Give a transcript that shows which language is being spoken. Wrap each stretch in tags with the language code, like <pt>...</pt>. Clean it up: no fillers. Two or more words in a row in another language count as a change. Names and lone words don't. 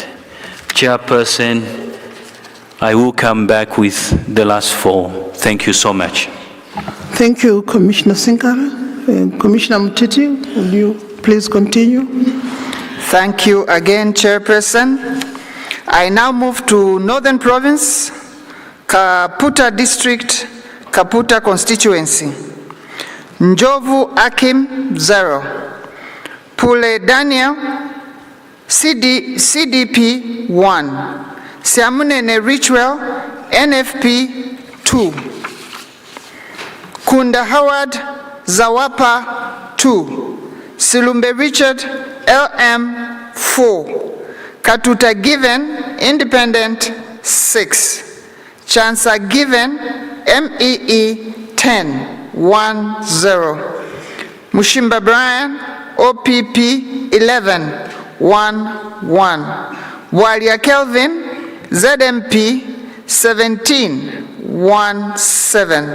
<en>Chairperson, I will come back with the last four. Thank you so much. Thank you, Commissioner Sinkara. Commissioner Mtiti, will you please continue? Thank you again, Chairperson. I now move to Northern Province, Kaputa District, Kaputa Constituency. Njovu Akim 0. Pule Daniel CDP 1. Siamunene Richwell NFP 2. Kunda Howard Zawapa 2. Silumbe Richard LM 4. Katuta Given Independent 6. Chansa Given MEE 10 10. Mushimba Brian OPP 11 11. Walia Kelvin ZMP 17 17.</en>